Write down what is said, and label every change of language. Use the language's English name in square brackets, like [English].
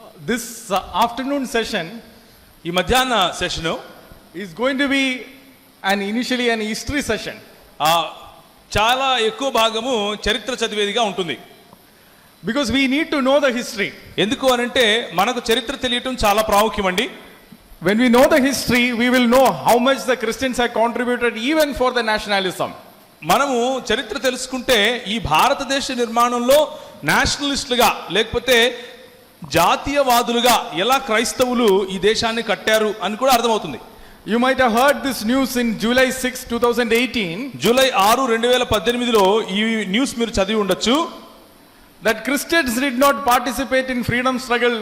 [English] this afternoon session, [Telugu] ఈ మధ్యాహ్న session [English] is going to be initially an history session. [Telugu] చాలా ఎక్కువ భాగము చరిత్ర చదివేదిగా ఉంటుంది. [English] Because we need to know the history. [Telugu] ఎందుకు అనంటే మనకు చరిత్ర తెలియటం చాలా ప్రాముఖ్యమండి. [English] When we know the history, we will know how much the Christians have contributed even for the nationalism. [Telugu] మనము చరిత్ర తెలుసుకుంటే ఈ భారతదేశ నిర్మాణంలో నేషనలిస్టులుగా లేకపోతే జాతీయవాదులుగా ఎలా క్రైస్తవులు ఈ దేశాన్ని కట్టారు అని కూడా అర్థమవుతుంది. [English] You might have heard this news in July 6, 2018. [Telugu] July 6, 2018లో ఈ న్యూస్ మీరు చదివి ఉండొచ్చు. [English] That Christians did not participate in freedom struggle.